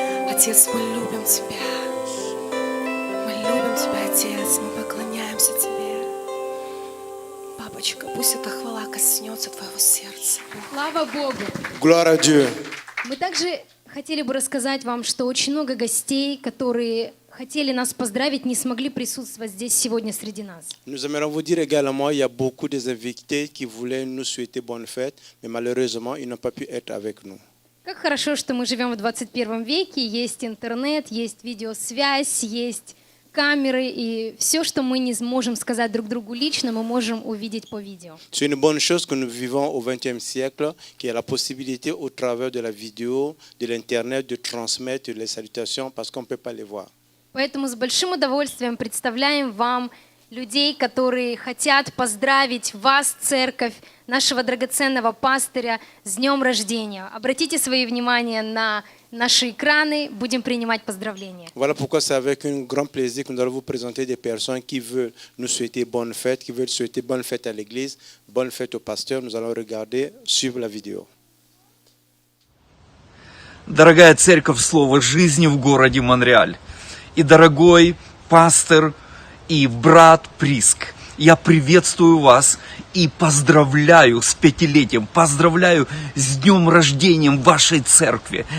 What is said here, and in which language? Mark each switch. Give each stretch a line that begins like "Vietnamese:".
Russian: Отец, мы любим Тебя. Мы любим Тебя, Отец, мы поклоняемся Тебе. Папочка, пусть эта хвала коснется Твоего сердца. Слава Богу!
French: Gloire à Dieu.
Russian: Мы также хотели бы рассказать вам, что очень много гостей, которые хотели нас поздравить, не смогли присутствовать здесь сегодня среди нас.
French: Nous aimerions vous dire également, il y a beaucoup des invités qui voulaient nous souhaiter bonne fête, mais malheureusement, ils n'ont pas pu être avec nous.
Russian: Как хорошо, что мы живем в 21 веке, есть интернет, есть видеосвязь, есть камеры, и все, что мы не сможем сказать друг другу лично, мы можем увидеть по видео.
French: C'est une bonne chose que nous vivons au XXe siècle, qu'il y a la possibilité au travers de la vidéo, de l'internet, de transmettre les salutations parce qu'on ne peut pas les voir.
Russian: Поэтому с большим удовольствием представляем вам людей, которые хотят поздравить вас, церковь, нашего драгоценного пастыря, с днем рождения. Обратите свое внимание на наши экраны, будем принимать поздравления.
French: Voilà pourquoi c'est avec un grand plaisir que nous allons vous présenter des personnes qui veulent nous souhaiter bonne fête, qui veulent souhaiter bonne fête à l'église, bonne fête au pasteur. Nous allons regarder, suivre la vidéo.
Russian: Дорогая церковь Слова Жизни в городе Монреаль и дорогой пастор и брат Приск, я приветствую вас и поздравляю с 5-летием, поздравляю с днем рождения вашей церкви.